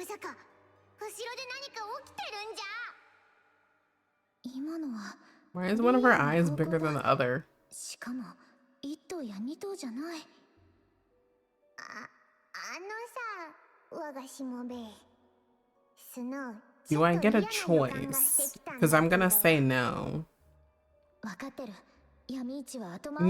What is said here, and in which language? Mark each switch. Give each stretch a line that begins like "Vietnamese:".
Japanese: まさか後ろで何か起きてるんじゃ？今のは
English: Why is one of her eyes bigger than the other?
Japanese: しかも1頭や2頭じゃない。あのさ、我がしもべ。スノー。
English: Do I get a choice? Because I'm gonna say no.
Japanese: わかってる。闇市は後回し。